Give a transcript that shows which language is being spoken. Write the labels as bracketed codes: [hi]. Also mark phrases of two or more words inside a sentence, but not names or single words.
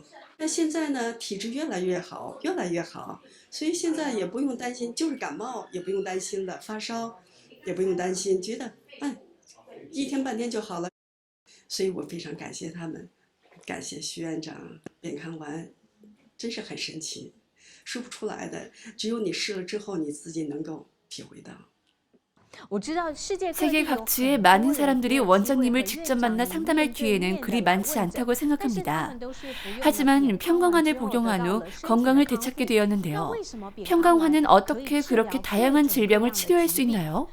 [zh] 那现在呢，体质越来越好，越来越好，所以现在也不用担心，就是感冒也不用担心了，发烧也不用担心，觉得1天半天就好了。所以我非常感谢他们，感谢徐院长，扁康丸真是很神奇，说不出来的，只有你试了之后，你自己能够体会到。 [ko] 세계 각지의 많은 사람들이 원장님을 직접 만나 상담할 기회는 그리 많지 않다고 생각합니다. 하지만 편강환을 복용한 후 건강을 되찾게 되었는데요. 편강환은 어떻게 그렇게 다양한 질병을 치료할 수 있나요?